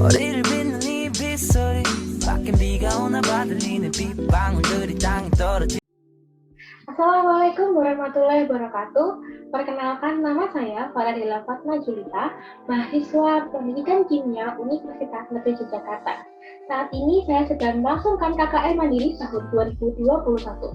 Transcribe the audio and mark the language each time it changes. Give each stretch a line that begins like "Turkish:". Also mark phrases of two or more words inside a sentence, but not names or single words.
Korean: 길을 빗는 이 빗소리 밖엔 비가 오나 봐 들리는 빗방울들이 땅에 떨어지.
Arabic: السلام عليكم ورحمة الله وبركاته.
Indonesian: Perkenalkan, nama saya Faradila Fatma Julita, mahasiswa Pendidikan Kimia Universitas Negeri Yogyakarta. Saat ini saya sedang melangsungkan KKN Mandiri tahun 2021.